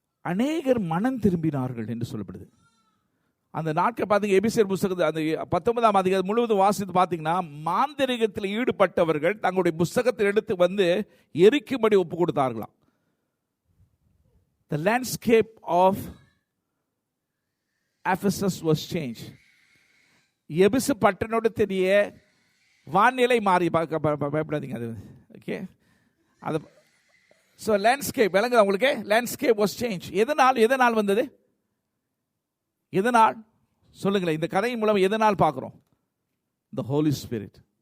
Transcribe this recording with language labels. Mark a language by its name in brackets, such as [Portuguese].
[Tamil] அநேகர் மனம் திரும்பினார்கள் என்று சொல்லப்படுது. அந்த நாட்கள் பார்த்தீங்க, எபிசியர் புஸ்தகத்தை அந்த 19ஆம் அதிகாரம் முழுவதும் வாசித்து பார்த்தீங்கன்னா, மாந்திரிகத்தில் ஈடுபட்டவர்கள் தங்களுடைய புஸ்தகத்தை எடுத்து வந்து எரிக்கும்படி ஒப்பு கொடுத்தார்களாம். [English] The landscape of Ephesus was changed. [Tamil] எபிசு பட்டணத்துடைய வானிலை மாறி, பயப்படாதீங்க அது. ஓகே, அது ஸோ லேண்ட்ஸ்கேப் விளங்குது உங்களுக்கு? [English] Landscape was change. [Tamil] எதனால் வந்தது? எதனால் சொல்லுங்களேன்? இந்த கதையின் மூலம் எதனால் பார்க்குறோம்? [English] The holy spirit.